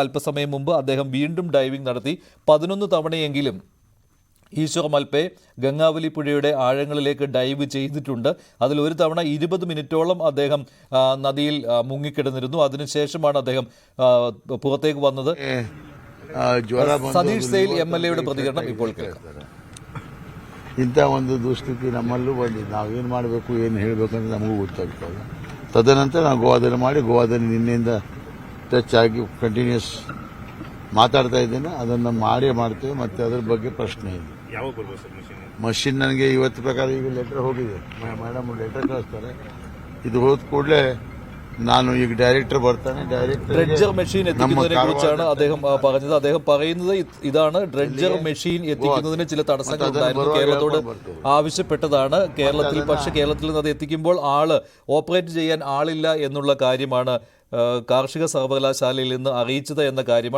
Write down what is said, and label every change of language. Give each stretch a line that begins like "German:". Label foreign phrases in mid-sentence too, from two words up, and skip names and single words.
Malayalam: അല്പസമയം മുമ്പ് അദ്ദേഹം വീണ്ടും ഡൈവിംഗ് നടത്തി. 11 തവണയെങ്കിലും ഈശ്വർ മൽപെ ഗംഗാവലി പുഴയുടെ ആഴങ്ങളിലേക്ക് ഡൈവ് ചെയ്തിട്ടുണ്ട്. അതിലൊരു തവണ 20 മിനിറ്റോളം അദ്ദേഹം നദിയിൽ മുങ്ങിക്കിടന്നിരുന്നു. അതിനുശേഷമാണ് അദ്ദേഹം പുറത്തേക്ക് വന്നത്. സതീഷ് സെയിൽ MLA പ്രതികരണം ഇപ്പോൾ കേൾക്കാം.
Kannada: ಇಂಥ ಒಂದು ದುಸ್ಥಿತಿ ನಮ್ಮಲ್ಲೂ ಬಂದಿದ್ದು. ನಾವೇನು ಮಾಡಬೇಕು ಏನು ಹೇಳಬೇಕಂತ ನಮಗೂ ಗೊತ್ತಾಗ್ತದೆ. ತದನಂತರ ನಾವು ಗೋವಾದಲ್ಲಿ ಮಾಡಿ ಗೋವಾದಲ್ಲಿ ನಿನ್ನೆಯಿಂದ ಟಚ್ ಆಗಿ ಕಂಟಿನ್ಯೂಸ್ ಮಾತಾಡ್ತಾ ಇದ್ದೇನೆ. ಅದನ್ನು ಮಾಡೇ ಮಾಡ್ತೇವೆ. ಮತ್ತೆ ಅದರ ಬಗ್ಗೆ ಪ್ರಶ್ನೆ ಇದೆ. ಮಷಿನ್ ನನಗೆ ಇವತ್ತು ಪ್ರಕಾರ ಈಗ ಲೆಟರ್ ಹೋಗಿದೆ. ಮೇಡಮ್ ಲೆಟರ್ ಕಳಿಸ್ತಾರೆ. ಇದು ಹೋದ ಕೂಡಲೇ ನಾನು ಈಗ ಡೈರೆಕ್ಟರ್ ಬರ್ತಾನೆ.
Malayalam: ഡ്രെഡ്ജർ മെഷീൻ എത്തിക്കുന്നതിനെ കുറിച്ചാണ് അദ്ദേഹം പറഞ്ഞത്. അദ്ദേഹം പറയുന്നത് ഇതാണ്, ഡ്രെഡ്ജർ മെഷീൻ എത്തിക്കുന്നതിന് ചില തടസ്സങ്ങൾ ഉണ്ടായിരുന്നു. കേരളത്തോട് ആവശ്യപ്പെട്ടതാണ്. പക്ഷേ കേരളത്തിൽ നിന്ന് അത് എത്തിക്കുമ്പോൾ ഓപ്പറേറ്റ് ചെയ്യാൻ ആളില്ല എന്നുള്ള കാര്യമാണ് കാർഷിക സർവകലാശാലയിൽ നിന്ന് അറിയിച്ചത് എന്ന കാര്യമാണ്.